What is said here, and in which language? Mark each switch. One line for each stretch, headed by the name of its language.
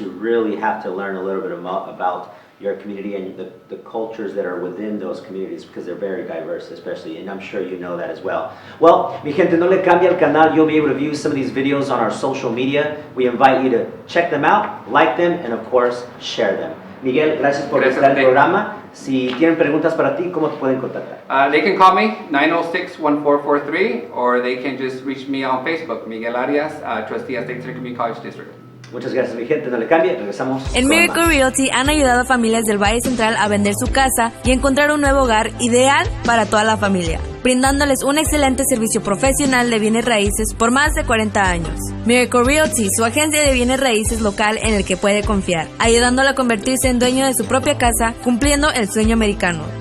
English: You really have to learn a little bit about your community and the cultures that are within those communities, because they're very diverse, especially, and I'm sure you know that as well. Well,
Spanish: mi gente, no le cambia el canal.
English: You'll be able to view some of these videos on our social media. We invite you to check them out, like them, and of course, share them.
Spanish: Miguel, gracias por estar en el programa. Si tienen preguntas para ti, ¿cómo te pueden contactar?
English: They can call me, 906-1443, or they can just reach me on Facebook, Miguel Arias, trustee at State Center Community College District.
Spanish: Muchas gracias, mi gente, no le cambie, regresamos. En Miracle Realty han ayudado a familias del Valle Central a vender su casa y encontrar un nuevo hogar ideal para toda la familia, brindándoles un excelente servicio profesional de bienes raíces por más de 40 años. Miracle Realty, su agencia de bienes raíces local en el que puede confiar, ayudándola a convertirse en dueño de su propia casa, cumpliendo el sueño americano.